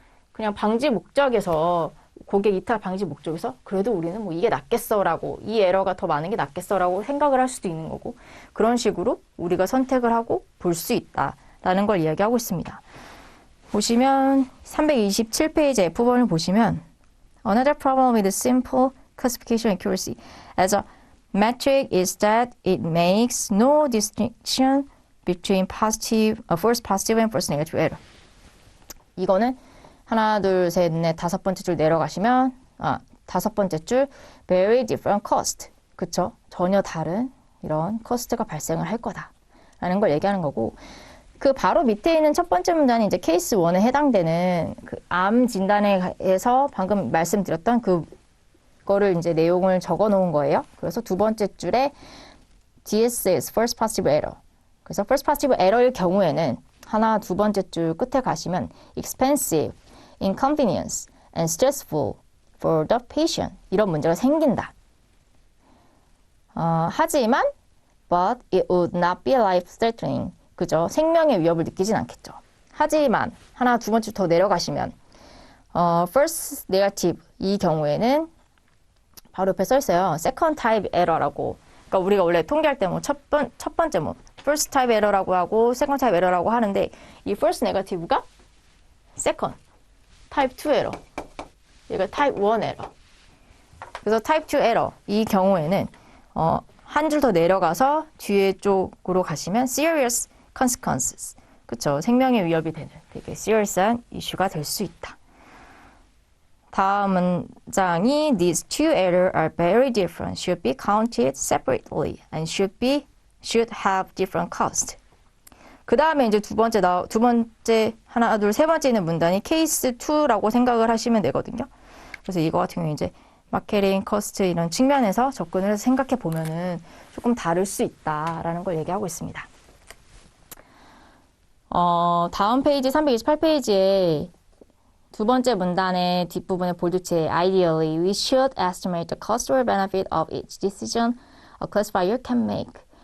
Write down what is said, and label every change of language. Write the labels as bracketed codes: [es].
[ko] 그냥 방지 목적에서 고객 이탈 방지 목적에서 그래도 우리는 이게 낫겠어라고, 이 에러가 더 많은 게 낫겠어라고 생각을 할 수도 있는 거고, 그런 식으로 우리가 선택을 하고 볼 수 있다라는 걸 이야기하고 있습니다. 보시면 327페이지 F1을 보시면 [en] Another problem with simple classification accuracy as a metric is that it makes no distinction between false positive and false negative error. [ko] 이거는 하나, 둘, 셋, 넷, 다섯 번째 줄 내려가시면, 다섯 번째 줄, [en] very different cost. [ko] 그쵸? 전혀 다른 이런 코스트가 발생을 할 거다. 라는 걸 얘기하는 거고, 그 바로 밑에 있는 첫 번째 문단이 이제 케이스 1에 해당되는 그 암 진단에서 방금 말씀드렸던 그거를 이제 내용을 적어 놓은 거예요. 그래서 두 번째 줄에 DSS, false positive error. 그래서 false positive error일 경우에는 하나, 두 번째 줄 끝에 가시면 [en] expensive, inconvenience, and stressful for the patient. [ko] 이런 문제가 생긴다. 하지만 [en] but it would not be life-threatening. [ko] 그죠? 생명의 위협을 느끼진 않겠죠. 하지만 하나 두 번째 더 내려가시면 first negative 이 경우에는 바로 옆에 써 있어요. second type error라고. 그러니까 우리가 원래 통계할 때 뭐 첫 번째 뭐 first type error라고 하고 second type error라고 하는데 이 first negative가 second, type 2 error. 얘가 type 1 error. 그래서 type 2 error 이 경우에는 한 줄 더 내려가서 뒤에 쪽으로 가시면 [en] serious consequences. [ko] 그쵸? 생명의 위협이 되는 되게 serious한 이슈가 될 수 있다. 다음 문장이 [en] These two errors are very different, should be counted separately, and should have different cost. [ko] 그 다음에 이제 두 번째 하나, 둘, 세 번째 있는 문단이 케이스 2라고 생각을 하시면 되거든요. 그래서 이거 같은 경우에 이제 마케팅, 커스트 이런 측면에서 접근을 해서 생각해 보면은 조금 다를 수 있다라는 걸 얘기하고 있습니다. 다음 페이지 328페이지에 두 번째 문단의 뒷부분에 볼드체 [en] Ideally, we should estimate the cost or benefit of each decision a classifier can make.